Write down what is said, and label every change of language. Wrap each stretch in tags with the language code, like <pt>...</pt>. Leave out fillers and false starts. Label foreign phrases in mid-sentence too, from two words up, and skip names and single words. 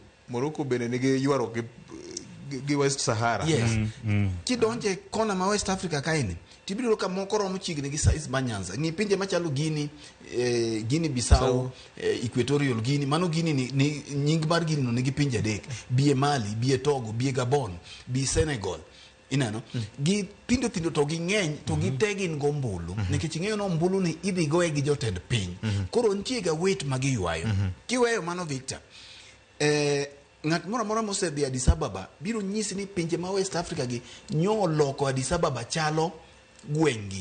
<luo>Morocco bende nigi ywaro gi West Sahara. Yes. Kidonje kona ma West Africa kaini tibiro ka moko romo chiegni gi size Banyanza. Ni pinje machalo Guinea Bissau, Equatorial Guinea, mano Guinea ni nying mar Guinea no nigi pinje adek. Bie Mali, bie Togo, bie Gabon, bie Senegal. Inano gi pindo to gi ng'eny to gi tegin go mbulu nikech ing'eyo no mbulu ni idhi goye gi jotend piny. Koro nitie ga wait ma giywayo. Kiweyo mano Victor, ng'at moro mosedhi Addis Ababa biro nyisi ni pinje ma West Africa gi nyoloko Addis Ababa chalo gwengi.</luo>